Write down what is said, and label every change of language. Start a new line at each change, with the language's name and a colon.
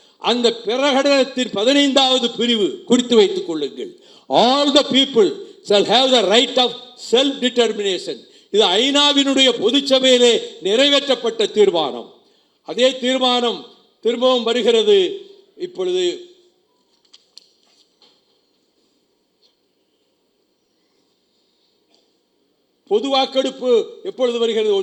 Tamil: அந்த பிரகடனத்தின் 15வது பிரிவு குறித்து வைத்துக் கொள்ளுங்கள்.
English: All the people shall have the right of self determination.
Tamil: இது ஐநாவினுடைய பொதுச்சபையிலே நிறைவேற்றப்பட்ட தீர்மானம். அதே தீர்மானம் திரும்பவும் வருகிறது. இப்பொழுது பொது வாக்கெடுப்பு எப்பொழுது வருகிறது?